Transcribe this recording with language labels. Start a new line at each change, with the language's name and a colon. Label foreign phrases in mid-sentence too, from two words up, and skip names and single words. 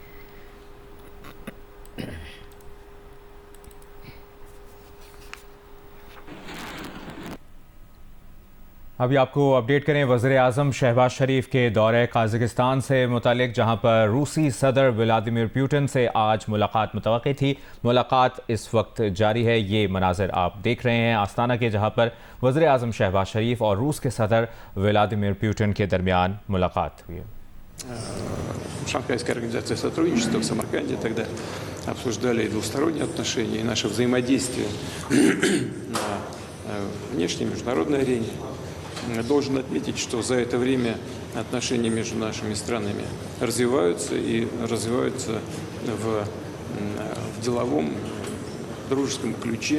Urdu: ابھی آپ کو اپڈیٹ کریں وزیر اعظم شہباز شریف کے دورہ قازقستان سے متعلق، جہاں پر روسی صدر ولادیمیر پوٹن سے آج ملاقات متوقع تھی. ملاقات اس وقت جاری ہے. یہ مناظر آپ دیکھ رہے ہیں آستانہ کے، جہاں پر وزیر اعظم شہباز شریف اور روس کے صدر ولادیمیر پوٹن کے درمیان ملاقات ہوئی.
Russian: Шанхайская организация сотрудничества в Самарканде тогда обсуждали и двусторонние отношения, и наше взаимодействие на внешней международной арене. Должен отметить, что за это время отношения между нашими странами развиваются и развиваются в деловом, дружеском ключе.